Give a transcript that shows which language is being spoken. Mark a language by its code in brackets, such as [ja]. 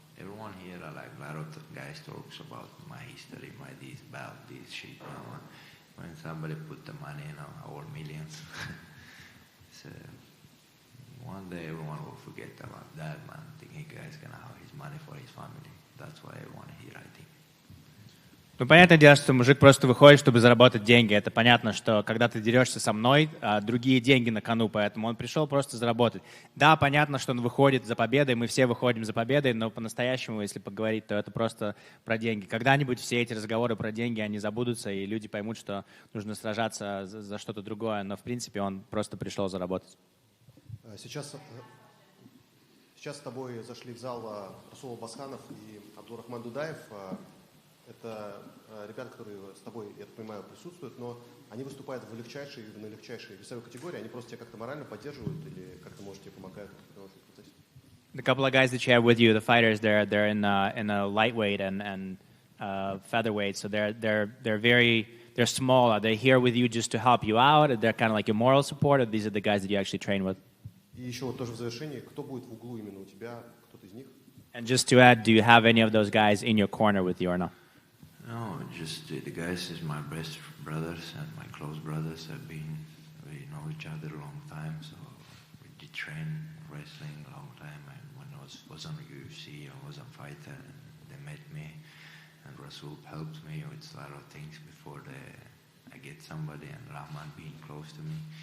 [en] Everyone here, a lot of guys talks about my history, my this, about this shit, you know. When somebody put the money, you know, our millions. So one day everyone will forget about that, man. Thinking guy's gonna have his money for his family. That's why everyone here, I think. [ru] Ну, понятное дело, что мужик просто выходит, чтобы заработать деньги. Это понятно, что когда ты дерешься со мной, другие деньги на кону, поэтому он пришел просто заработать. Да, понятно, что он выходит за победой, мы все выходим за победой, но по-настоящему, если поговорить, то это просто про деньги. Когда-нибудь все эти разговоры про деньги, они забудутся, и люди поймут, что нужно сражаться за что-то другое, но в принципе он просто пришел заработать. Сейчас с тобой зашли в зал Расул Басханов и Абдурахман Дудаев. Это ребята, которые с тобой, я так понимаю, присутствуют, но они выступают на легчайшей весовой категории, они просто тебя как-то морально поддерживают или как-то, может, тебе помогают? [en] The couple of guys that you have with you, the fighters, they're in a lightweight and featherweight, so they're small. Are they here with you just to help you out? They're kind of like your moral support, or these are the guys that you actually train with? [ru] И еще вот тоже в завершении, кто будет в углу именно у тебя, кто-то из них? [en] And just to add, do you have any of those guys in your corner with you or not? No, because the guys is my best brothers and my close brothers. We know each other a long time, so we did train wrestling a long time. And when I was on UFC, I was a fighter, and they met me, and Rasul helped me with a lot of things before I get somebody, and Rahman being close to me.